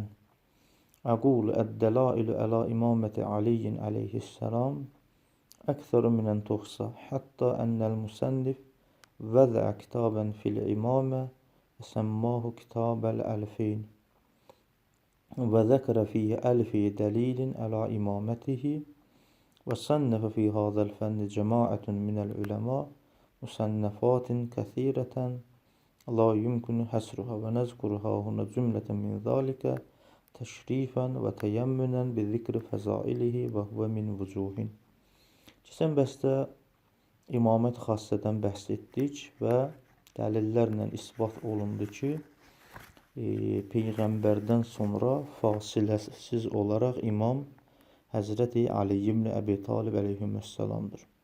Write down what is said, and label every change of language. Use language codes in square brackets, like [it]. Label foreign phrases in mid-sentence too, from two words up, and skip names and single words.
[ar] أقول الدلائل على إمامة علي عليه السلام أكثر من أن تحصى. حتى أن المصنف وضع كتابا في الإمامة وسماه كتاب الألفين. وذكر فيه ألفي دليل على إمامته. وصنف في هذا الفن جماعة من العلماء مصنفات كثيرة لا يمكن حصرها ونذكرها هنا جملة من ذلك تشريفا وتيمنا بذكر فضائله وهو من وجوه. [az] Keçən bəstə imamət xassədən bəhs etdik və dəlillərlə isbat olundu ki, Peyğəmbərdən sonra fasiləsiz olaraq imam Həzrəti Ali ibn Əbi Talib əleyhissalamdır.